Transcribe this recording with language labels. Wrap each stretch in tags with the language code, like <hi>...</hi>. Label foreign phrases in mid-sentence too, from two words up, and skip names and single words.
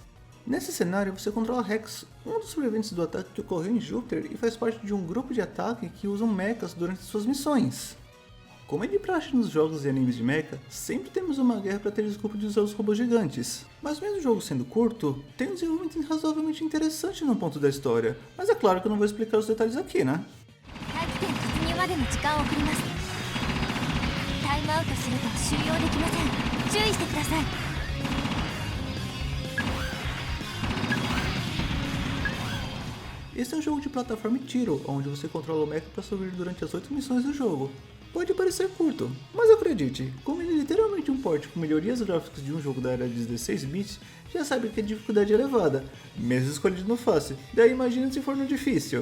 <pt>Nesse cenário, você controla Rex, um dos sobreviventes do ataque que ocorreu em Júpiter e faz parte de um grupo de ataque que usam mechas durante suas missões. Como é de praxe nos jogos e animes de mecha, sempre temos uma guerra para ter desculpa de usar os robôs gigantes. Mas mesmo o jogo sendo curto, tem um desenvolvimento razoavelmente interessante no ponto da história, mas é claro que eu não vou explicar os detalhes aqui, né?</pt> <ja>大気圏突入までの時間を送ります。タイムアウトすると収容できません。注意してください。</ja> <pt>Esse é um jogo de plataforma e tiro, onde você controla o mecha para sobreviver durante as 8 missões do jogo. Pode parecer curto, mas acredite, como ele é literalmente um port com melhorias gráficas de um jogo da era de 16 bits, já sabe que a dificuldade é elevada, mesmo escolhido no fácil, daí imagina se for no difícil.</pt>